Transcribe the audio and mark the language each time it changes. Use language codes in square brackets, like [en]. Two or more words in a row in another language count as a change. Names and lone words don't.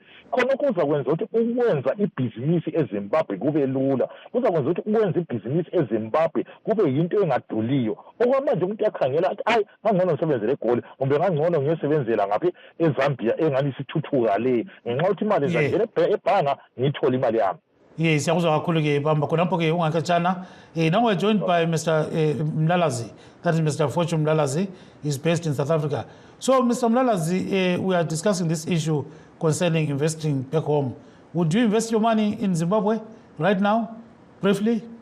[nd] Khonokho kuzakwenza ukuthi ukwenza ibhizinisi eZimbabwe kube lula, kuzakwenza ukuthi ukwenza ibhizinisi eZimbabwe kube yinto engaduliyo. Okwamanje umuntu yakhangela athi hayi ngangcono ngisebenzele eGoli kumbe ngangcono ngiyosebenzela ngaphi eZambia engani sithuthuka le ngenxa yokuthi imali ezangena ebhanga ngiyithola imali yami. Yes, siyakuzwa kakhulu ke bamba khonapho ke ungakatshana. [en] Now we're joined by Mr. Mlalazi. That is Mr. Fortune Mlalazi. He's based in South Africa. So, Mr. Mlalazi, we are discussing this issue concerning investing back home. Would you invest your money in Zimbabwe right now, briefly?